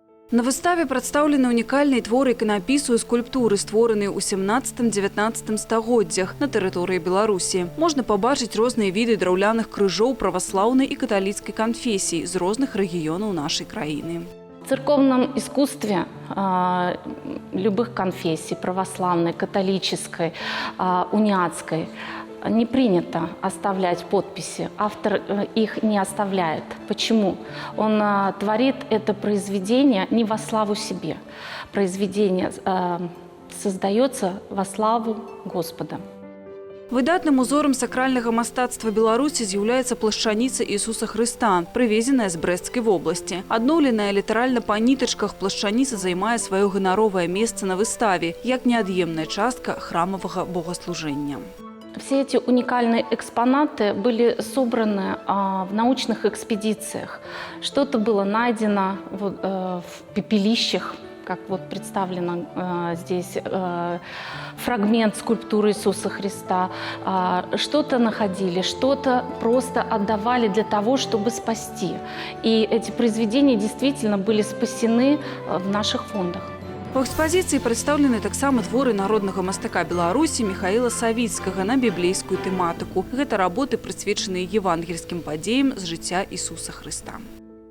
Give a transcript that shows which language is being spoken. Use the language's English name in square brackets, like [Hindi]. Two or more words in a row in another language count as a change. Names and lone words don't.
[Belarusian] На выставе представлены унікальныя творы іканапісу і скульптуры, створеныя ў 17-19 стагоддзях на тэрыторыі Беларусі. Можна пабачыць розныя віды драўляных крыжоў праваслаўнай і каталіцкай канфесій з розных рэгіёнаў нашай краіны. [Russian] В церковном искусстве любых конфессий, православной, католической, униатской, не принято оставлять подписи. Автор их не оставляет. Почему? Он творит это произведение не во славу себе. Произведение создается во славу Господа. [Belarusian] Выдатным узором сакральнага мастацтва Беларусі з'яўляецца плашчаніца Ісуса Хрыста, прывезеная з Брэсцкай вобласці. Адноўленая літаральна па нітачках, плашчаніца займае сваё ганаровае месца на выставе, як неад'емная частка храмавага богаслужэння. [Russian] Все эти уникальные экспонаты были собраны в научных экспедициях. Что-то было найдено в пепелищах, как вот представлено здесь фрагмент скульптуры Иисуса Христа. Что-то находили, что-то просто отдавали для того, чтобы спасти. И эти произведения действительно были спасены в наших фондах. [Belarusian] У экспазіцыі прадстаўлены таксама творы народнага мастака Беларусі Михаіла Савіцкага на біблейскую тэматыку. Гэта работы, прысвечаныя евангельскім падзеям з жыцця Ісуса Хрыста.